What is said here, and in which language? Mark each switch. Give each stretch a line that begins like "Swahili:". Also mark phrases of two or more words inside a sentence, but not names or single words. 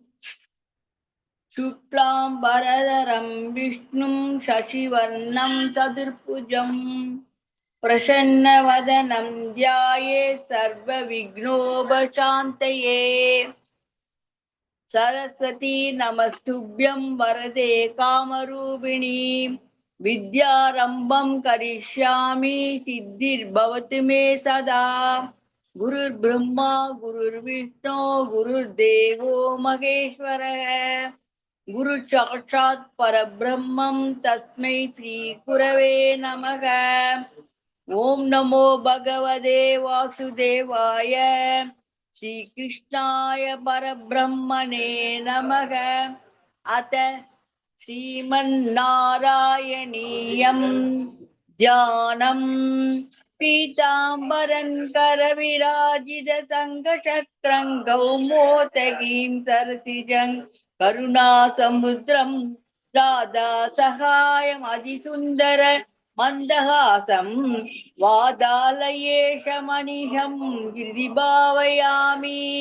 Sanskrit: शुक्लाम् बरधरं विष्णुं शशिवर्णं चतुर्भुजं प्रसन्नवदनं ध्याये सर्व विघ्नोपशान्तये. सरस्वति नमस्तुभ्यं वरदे कामरूपिणि विद्यारम्भं करिष्यामि सिद्धिर्भवतु मे सदा. गुरुर् ब्रह्मा गुरुर् विष्णु गुरुर् देवो महेश्वरः. गुरु साक्षात् परब्रह्म तस्मै श्री गुरवे नमः. ॐ नमो भगवते वासुदेवाय श्री कृष्णाय परब्रह्मणे नमः. अथ श्रीमन्नारायणीयम् ध्यानम् पीताम्बरं करविराजित शङ्खचक्रं कौमोदकीं सरसिजं करुणासमुद्रम् राधा सहायम् अतिसुन्दर मन्दहासम् वातालयेशमनिशं हृदि भावयामि.